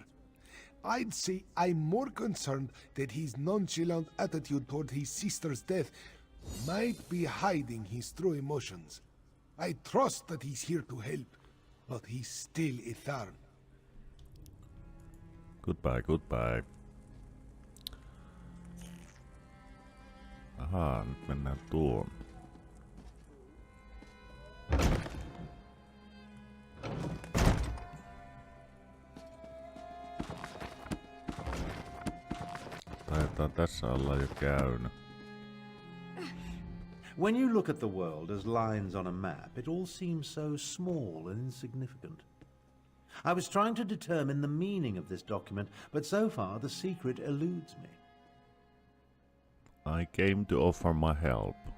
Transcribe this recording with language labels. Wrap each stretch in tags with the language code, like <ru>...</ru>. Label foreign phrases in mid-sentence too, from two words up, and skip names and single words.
<en>I'd say I'm more concerned that his nonchalant attitude toward his sister's death might be hiding his true emotions. I trust that he's here to help, but he's still a Tharn. Goodbye, goodbye.</en> <fi>Ahaa, nyt mennään tuon. Taitaa tässä olla jo käynyt.</fi> <en>When you look at the world as lines on a map, it all seems so small and insignificant. I was trying to determine the meaning of this document, but so far the secret eludes me. I came to offer my help.</en>